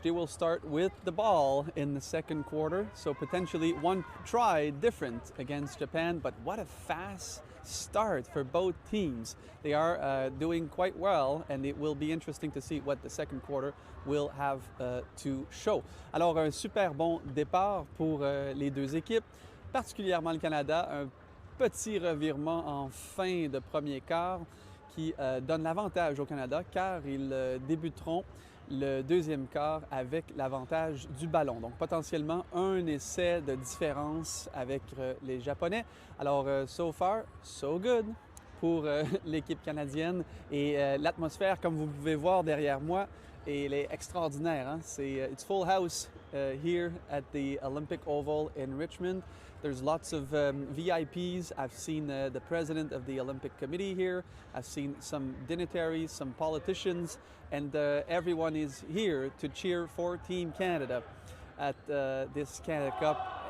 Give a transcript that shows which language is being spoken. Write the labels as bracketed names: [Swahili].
[English] They will start with the ball in the second quarter, so potentially one try different against Japan, but what a fast start for both teams. They are doing quite well, and it will be interesting to see what the second quarter will have to show. [French] Alors, un super bon départ pour les deux équipes, particulièrement le Canada. Un petit revirement en fin de premier quart qui donne l'avantage au Canada car ils débuteront le deuxième quart avec l'avantage du ballon. Donc potentiellement un essai de différence avec les Japonais. Alors [English] so far, so good [French] pour l'équipe canadienne et l'atmosphère, comme vous pouvez voir derrière moi, elle est extraordinaire. Hein? [English] It's full house here at the Olympic Oval in Richmond. There's lots of VIPs. I've seen the president of the Olympic Committee here. I've seen some dignitaries, some politicians, and everyone is here to cheer for Team Canada at this Canada Cup.